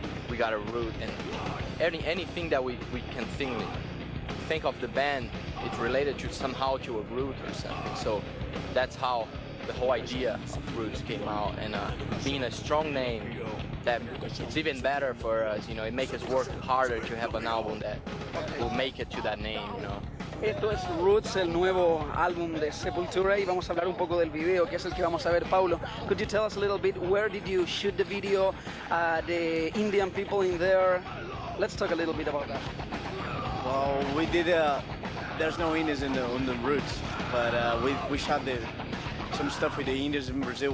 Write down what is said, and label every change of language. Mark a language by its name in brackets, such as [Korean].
[English] We got a root, and anything that we can think of the band, it's related to somehow to a root or something. So that's how the whole idea of Roots came out, and being a strong name, that it's even better for us. You know, it makes us work harder to have an album that will make it to that name, you know. [Spanish] Esto es Roots, el nuevo álbum de Sepultura, y vamos a hablar un poco del video, que es el que vamos a ver. [English] Paulo, could you tell us a little bit, where did you shoot the video, the Indian people in there? Let's talk a little bit about that. Well, we did, there's no Indians on the Roots, but we shot some stuff with the Indians in Brazil.